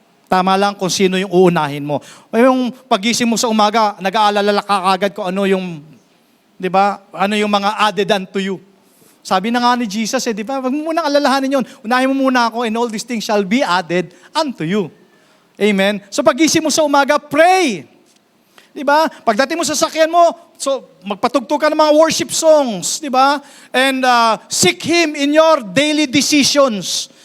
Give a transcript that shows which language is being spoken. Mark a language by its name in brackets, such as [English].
[Filipino] Tama lang kung sino yung uunahin mo. Yung pagising mo sa umaga, nag-aalala ka agad kung ano yung, di ba, ano yung mga [English] added unto you. [Filipino] Sabi na nga ni Jesus, di ba, wag mo munang alalahanin yun. Unahin mo muna ako [English] and all these things shall be added unto you. [Filipino] Amen? So pagising mo sa umaga, pray. Di ba? Pagdating mo sa sakyan mo, so magpatugtog ka ng mga worship songs, di ba? [English] And seek Him in your daily decisions.